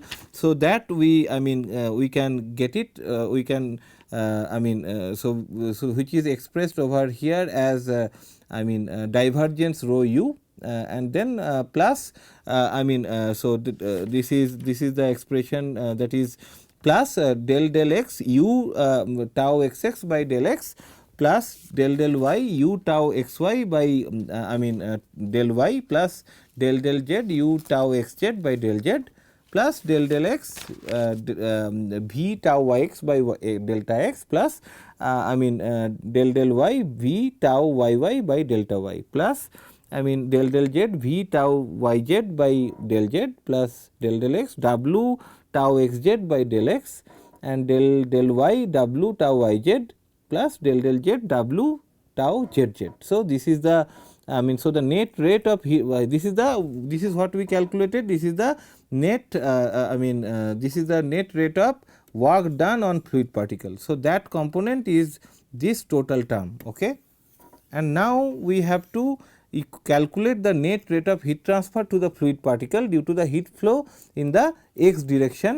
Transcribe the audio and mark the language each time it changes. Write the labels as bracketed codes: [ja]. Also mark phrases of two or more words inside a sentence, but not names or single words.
[en] So that we we can get it, we can so which is expressed over here as divergence rho u, and then plus this is the expression that is plus del x u tau x x by del x plus del y u tau x y by del y plus del z u tau x z by del z plus del x v tau y x by delta x plus del y v tau y y by delta y plus del z v tau y z by del z plus del x w tau x z by del x and del y w tau y z plus del z w tau z z. So this is the so the net rate of heat, this is what we calculated, this is the net this is the net rate of work done on fluid particle. So that component is this total term. Okay. And now we have to calculate the net rate of heat transfer to the fluid particle due to the heat flow in the x direction.